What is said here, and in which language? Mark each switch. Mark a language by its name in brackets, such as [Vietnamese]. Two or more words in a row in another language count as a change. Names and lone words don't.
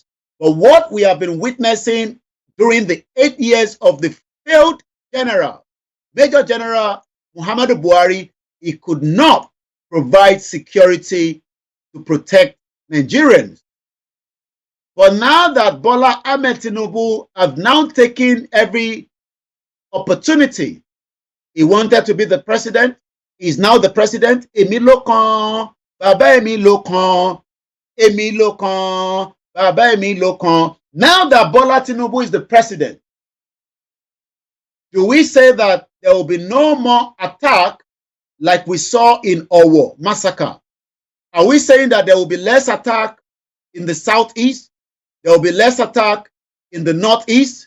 [English] But what we have been witnessing during the 8 years of the failed general, Major General Muhammadu Buhari, he could not provide security to protect Nigerians. But now that Bola Ahmed Tinubu have now taken every opportunity, he wanted to be the president. He's now the president. [Yoruba] Emi lo kan, baba emi lo kan, emi lo kan, baba emi lo kan. [English] Now that Bola Tinubu is the president, do we say that there will be no more attack like we saw in Owo massacre? Are we saying that there will be less attack in the southeast? There will be less attack in the northeast?